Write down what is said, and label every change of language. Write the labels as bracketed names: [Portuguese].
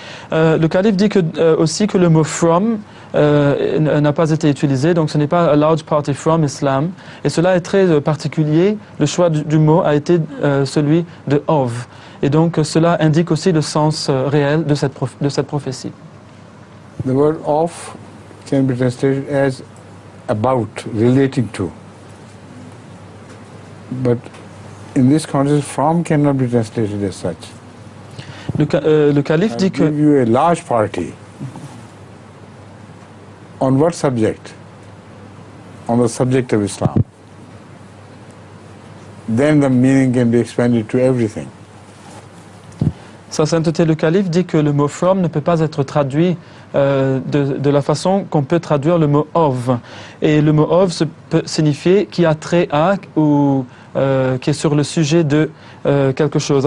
[French] Le calife dit aussi que le mot from n'a pas été utilisé, donc ce n'est pas [English] a large party from Islam. [French] Et cela est très particulier. Le choix du mot a été celui de of. Et donc cela indique aussi le sens réel de cette prophétie. [English] The word of can be translated as about, relating to. But in this context, from cannot be translated as such. [French] Le calife dit que... [English] Give you a large party. On what subject? On the subject of Islam. Then the meaning can be expanded to everything. [French] Sa sainteté le calife dit que le mot from ne peut pas être traduit de la façon qu'on peut traduire le mot of. Et le mot of peut signifier qui a trait à ou qui est sur le sujet de quelque chose.